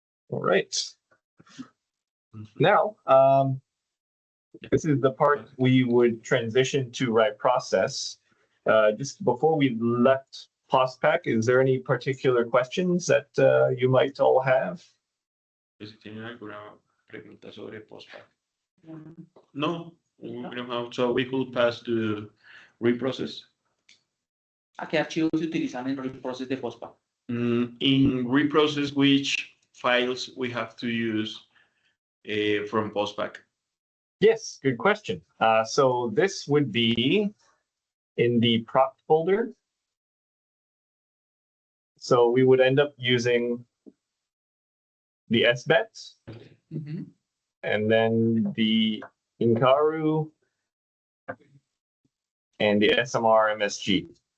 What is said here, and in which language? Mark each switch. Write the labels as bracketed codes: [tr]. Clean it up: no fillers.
[en] All right. Mhm. Now, this is the part we would transition to Riprocess. Just before we left PostPack, is there any particular questions that you might all have? [es] Si tienen alguna pregunta sobre postpack. [en] No, we don't have. So we could pass to reprocess. [es] ¿A qué archivos se utilizan en el proceso de POSPA? [en] In reprocess, which files we have to use from postpack? Yes, good question. So this would be in the prop folder. So we would end up using the SBET and then the Inkaru and the SMR MSG.